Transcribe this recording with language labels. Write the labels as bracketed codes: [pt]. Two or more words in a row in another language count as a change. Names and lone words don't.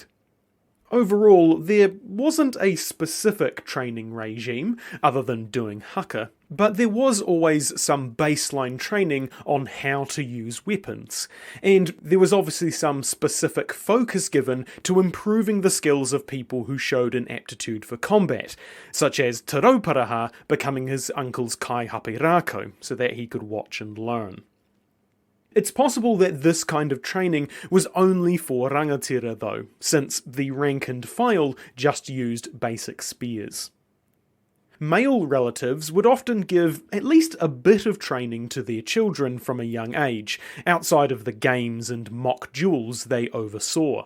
[en] Overall, there wasn't a specific training regime, other than doing haka, but there was always some baseline training on how to use weapons, and there was obviously some specific focus given to improving the skills of people who showed an aptitude for combat, such as Te Rauparaha becoming his uncle's [mi] kai hape rākau, [en] so that he could watch and learn. It's possible that this kind of training was only for rangatira though, since the rank and file just used basic spears. Male relatives would often give at least a bit of training to their children from a young age, outside of the games and mock duels they oversaw.